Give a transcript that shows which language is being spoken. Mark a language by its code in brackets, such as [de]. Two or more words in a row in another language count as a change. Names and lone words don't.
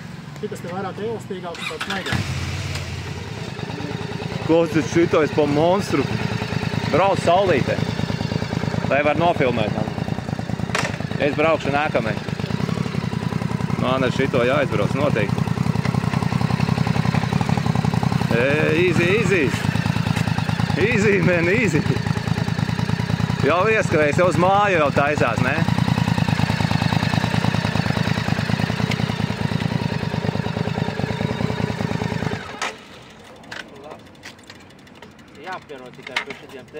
[lv] Šitas te vairāk elastīgāks un tāds smaigāks. Klausies, šitais pa monstru. Brauc saulītē. Lai var nofilmēt. Es braukšu nākamais. Man ar šito jāizbrauc noteikti. [en] Easy. Easy, man, easy. [lv] Jau ieskrējis, jau uz māju jau taisās, ne? Jāapvieno tikai pie šitiem te.